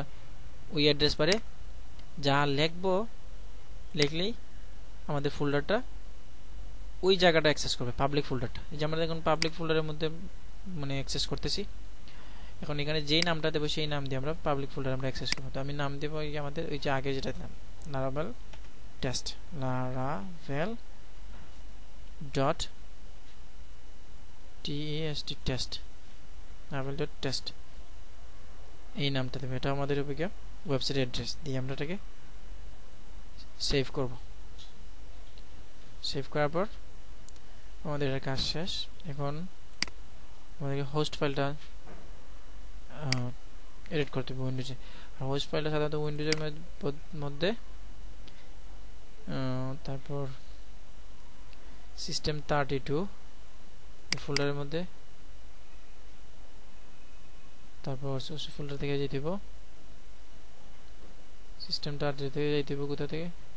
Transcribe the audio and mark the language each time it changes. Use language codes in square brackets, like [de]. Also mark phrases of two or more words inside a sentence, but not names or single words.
[bn] ওই অ্যাড্রেস পারে যা লিখবো লিখলেই আমাদের ফোল্ডারটা ওই জায়গাটা অ্যাক্সেস করবে [en] public folderটা [bn] এই যে আমরা এখন [en] public folderের [bn] মধ্যে মানে অ্যাক্সেস করতেছি এখন এখানে যেই নামটা দেব সেই নাম দিয়ে আমরা [en] public folder [bn] আমরা অ্যাক্সেস করব তো আমি নাম দেব এই আমাদের ওই যে আগে যেটা দিলাম laravel test laravel dot test laravel dot test এই নামটা দেব এটা আমাদের উপরে [en] website address [bn] দিয়ে আমরা এটাকে সেভ করব সেভ করার পর আমাদের এর কাজ শেষ এখন আমাদেরকে [en] host fileটা [bn] এডিট করতে হবে উইন্ডোজে আর হোস্ট ফাইলটা সাধারণত উইন্ডোজের মধ্যে তারপর সিস্টেম 32 এই ফোল্ডারের মধ্যে তারপর [en] source folder [bn] থেকে যেতে দিব সিস্টেম 32 থেকে যেতে দিব কোথা থেকে